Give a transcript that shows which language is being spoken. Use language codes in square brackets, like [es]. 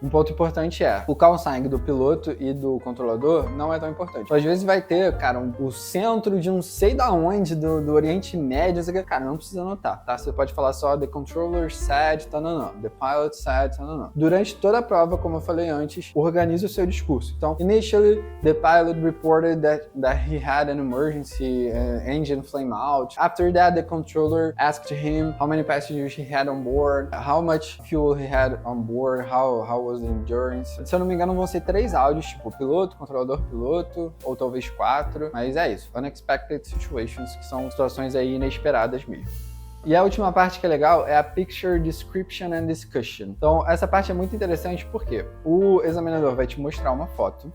[pt] Um ponto importante é, o call sign do piloto e do controlador não é tão importante. Às vezes vai ter, cara, o centro de um 6 sei da onde, do Oriente Médio, você, cara, não precisa anotar, tá? Você pode falar só [en] the controller said, [pt] não. [en] The pilot said, [pt] não. Durante toda a prova, como eu falei antes, organize o seu discurso. [en] Então, initially, the pilot reported that he had an emergency engine flame out. After that, the controller asked him how many passengers he had on board, how much fuel he had on board, how was the endurance. [pt] Se eu não me engano, vão ser 3 áudios, tipo piloto, controlador piloto, ou talvez 4, mas é isso. [en] Unexpected situations, [pt] que são situações aí inesperadas mesmo. E a última parte que é legal é a Picture Description and Discussion. Então, essa parte é muito interessante porque o examinador vai te mostrar uma foto.